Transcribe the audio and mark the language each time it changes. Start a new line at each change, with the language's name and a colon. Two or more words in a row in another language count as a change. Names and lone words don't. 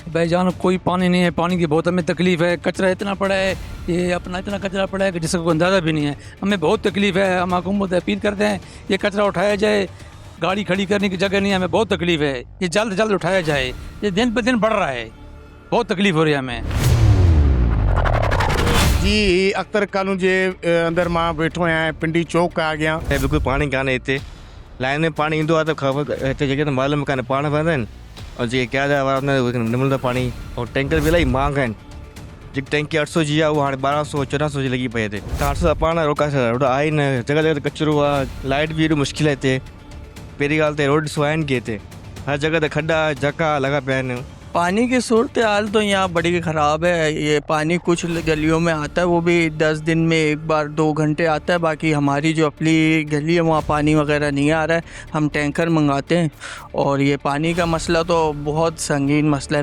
Hindi: भाईजान कोई पानी नहीं है, पानी की बहुत हमें तकलीफ़ है। कचरा इतना पड़ा है, ये अपना इतना कचरा पड़ा है कि जिसका कोई अंदाज़ा भी नहीं है। हमें बहुत तकलीफ़ है। हम हुकूमत अपील करते हैं ये कचरा उठाया जाए, गाड़ी खड़ी करने की जगह नहीं है, हमें बहुत तकलीफ़ है। ये जल्द जल्द उठाया जाए, ये दिन पर दिन बढ़ रहा है, बहुत तकलीफ़ हो रही है हमें।
Sindhi: जी, अख्तर कॉलोनी जे अंदर मां वेठो आहियां, पिंडी चौक आहे अॻियां। बिल्कुलु पाणी कान्हे हिते। लाइन में पाणी ईंदो आहे त ख़बर हिते जेके त मालूम कान्हे, पाण वेंदा आहिनि और जेके क्या न मिलंदो पाणी। और टैंकर भी इलाही महांगा आहिनि। जेकी टैंकी 800 जी आहे उहा हाणे 1200-1400 जी लॻी पई हिते। त 800 पाण रोकाए सघंदा, रोड आहे ई न, जॻह जॻह ते कचिरो आहे, लाइट बि एॾो मुश्किल आहे हिते। पहिरीं ॻाल्हि त रोड ॾिसो आहिनि की हिते हर जॻह ते खड्डा जका लॻा पिया आहिनि।
Hindi: पानी की सूरत हाल तो यहाँ बड़ी ख़राब है। ये पानी कुछ गलियों में आता है, वो भी 10 दिन में एक बार 2 घंटे आता है। बाकी हमारी जो अपनी गली है वहाँ पानी वगैरह नहीं आ रहा है, हम टैंकर मंगाते हैं। और ये पानी का मसला तो बहुत संगीन मसला है।